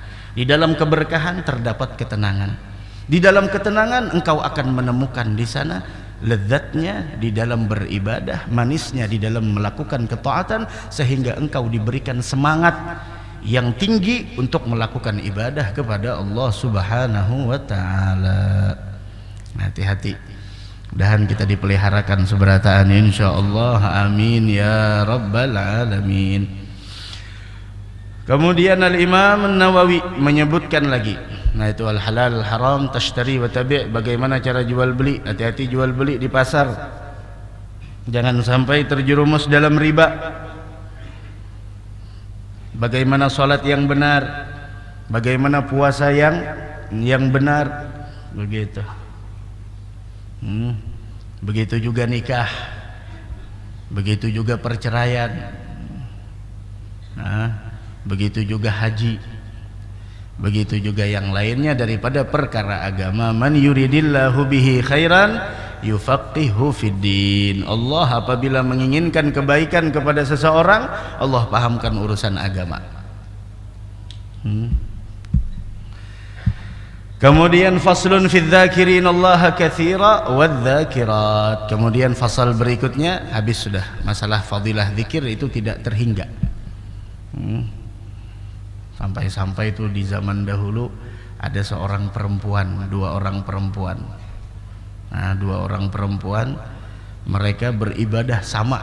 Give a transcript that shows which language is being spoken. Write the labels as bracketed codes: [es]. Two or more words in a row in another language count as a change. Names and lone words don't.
[id] Di dalam keberkahan terdapat ketenangan. Di dalam ketenangan engkau akan menemukan di sana lezatnya di dalam beribadah, manisnya di dalam melakukan ketaatan, sehingga engkau diberikan semangat yang tinggi untuk melakukan ibadah kepada Allah [ar] سبحانه وتعالى. [id] Hati-hati, mudahan kita dipeliharakan seberataan [ar] إن شاء الله آمين يا رب العالمين. [id] Kemudian Al-Imam An-Nawawi menyebutkan lagi, nah itu [ar] الحلال الحرام تشتري وتبيع', [id] bagaimana cara jual beli. Hati-hati jual beli di pasar, jangan sampai terjerumus dalam riba. Bagaimana salat yang benar, bagaimana puasa yang benar, begitu. Begitu juga nikah, begitu juga perceraian, begitu juga haji, begitu juga yang lainnya daripada perkara agama. [ar] من يرد الله به خيرا يفقهه في الدين. [id] Allah apabila menginginkan kebaikan kepada seseorang, Allah pahamkan urusan agama. [ar] Kemudian فصل في الذاكرين الله كثيرا والذاكرات. [id] Kemudian fasal berikutnya, habis sudah masalah fadilah zikir, itu tidak terhingga. Sampai-sampai itu di zaman dahulu ada seorang perempuan, dua orang perempuan. Nah, dua orang perempuan, mereka beribadah sama.